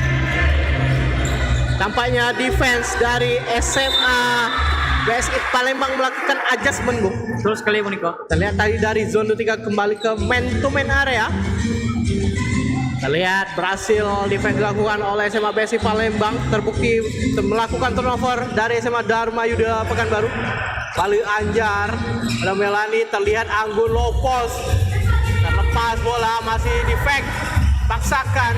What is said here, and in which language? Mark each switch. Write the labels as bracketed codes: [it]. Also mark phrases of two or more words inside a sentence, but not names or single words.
[id] Tampaknya defense dari SMA BSI Palembang melakukan adjustment, Bu. Betul sekali Bu Niko. Terlihat tadi dari zone 3 kembali ke [en] man to man area. [id] Terlihat berhasil defense dilakukan oleh SMA BSI Palembang, terbukti melakukan turnover dari SMA Dharma Yuda Pekanbaru. Bali Anjar, ada Melani, terlihat Anggun [en] low post, [id] terlepas bola, masih defect, paksakan.